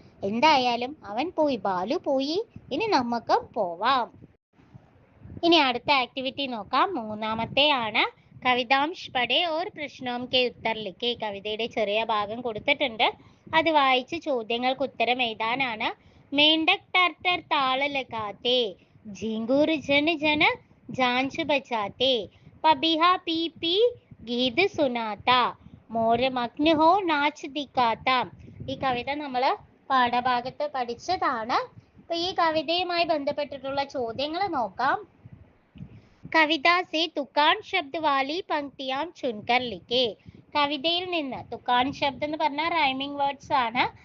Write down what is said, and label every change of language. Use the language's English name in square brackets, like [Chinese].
[Malayalam] എന്തായാലും അവൻ പോയി, ബാലു പോയി, ഇനി നമുക്ക് പോവാം. ഇനി അടുത്ത ആക്ടിവിറ്റി നോക്കാം. മൂന്നാമത്തെ ആണ്. [Hindi] കവിതാംശ് പഠേ ഓർ പ്രശ്നോം കെ ഉത്തർ ലിഖേ. [Malayalam] കവിതയുടെ ചെറിയ ഭാഗം കൊടുത്തിട്ടുണ്ട്. അത് വായിച്ച് ചോദ്യങ്ങൾക്ക് ഉത്തരം എഴുതാനാണ്. [Hindi] മേണ്ടക് ടർട്ടർ താള ലഗാത്തെ, झिंगूर जन जन जांच बचाते, पबीहा पी पी गीत सुनाता, मोर मग्न हो नाच दिखाता. [Malayalam] ഈ കവിത നമ്മൾ പാഠഭാഗത്ത് പഠിച്ചതാണ്. അപ്പൊ ഈ കവിതയുമായി ബന്ധപ്പെട്ടിട്ടുള്ള ചോദ്യങ്ങൾ നോക്കാം. [Hindi] കവിത സേ തുക്കാൻ ശബ്ദ് വാലി പങ്ക്തിയാം ചുൻകർ ലിഖേ. [Malayalam] കവിതയിൽ നിന്ന് തുക്കാൻ ശബ്ദം എന്ന് പറഞ്ഞാൽ റൈമിംഗ് വേർഡ്സ് ആണ്.